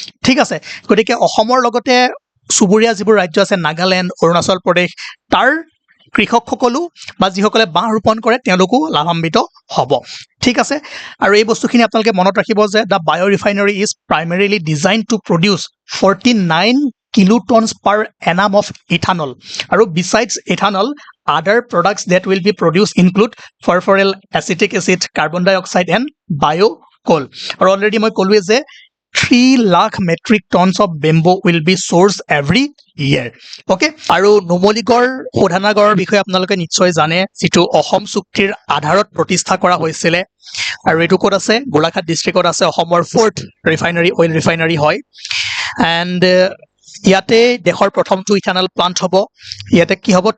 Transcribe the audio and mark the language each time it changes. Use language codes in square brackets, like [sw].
[as] ঠিক আছে, গতিকে অসমৰ লগতে চুবুৰীয়া যিবোৰ ৰাজ্য আছে, নাগালেণ্ড, অৰুণাচল প্ৰদেশ, তাৰ কৃষকসকলো বা যিসকলে বাঁহ ৰোপণ কৰে তেওঁলোকো লাভান্বিত হ'ব। ঠিক আছে, আৰু এই বস্তুখিনি আপোনালোকে মনত ৰাখিব যে [en] The bio' refinery is primarily design to produce 49 kilotons per annum of ethanol. আৰু besides ethanol, other products that will be produced include furfuryl, acetic acid, carbon dioxide and biocoal. আৰু already [as] মই ক'লোৱে যে [en] 3 lakh metric tons of bamboo will be sourced every year. [as] Okay, আৰু নুমলীগড় শোধনাগাৰৰ বিষয়ে আপোনালোকে নিশ্চয় জানে, যিটো অসম চুক্তিৰ আধাৰত প্ৰতিষ্ঠা কৰা হৈছিলে। আৰু এইটো ক'ত আছে? গোলাঘাট ডিষ্ট্ৰিক্টত আছে। অসমৰ 4th ৰিফাইনাৰী, অইল ৰিফাইনাৰী হয়। এণ্ড ইয়াতে দেশৰ প্ৰথমটো ইথানল প্লান্ট হ'ব। ইয়াতে কি হ'ব?